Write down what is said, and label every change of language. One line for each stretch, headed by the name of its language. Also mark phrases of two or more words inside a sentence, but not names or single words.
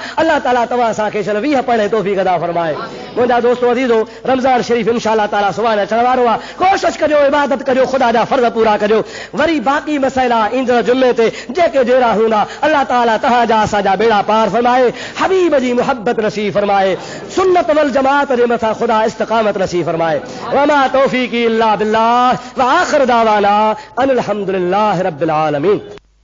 Sindhi: अल्लाह ताला तव्हां असांखे 20 पढ़े तौफ़ीक़ अता फरमाए। मुंहिंजा दोस्तो अज़ीज़ो, रमज़ान शरीफ़ इंशाअल्लाह ताला सुभाणे अचण वारो आहे। कोशिश कजो, इबादत कजो, ख़ुदा जा फर्ज़ पूरा कजो। वरी बाक़ी मसइला ईंदड़ जुमे ते जेके जहिड़ा हूंदा अल्लाह ताला तव्हांजा असांजा बेड़ा पार फरमाए, हबीब जी मुहब्बत नसीब फरमाए, सुन्नत वल जमात जे मथां ख़ुदा इस्तिक़ामत नसीब फरमाए।
Arabic: وما توفيقي إلا بالله و آخر دعوانا أن الحمد لله رب العالمين.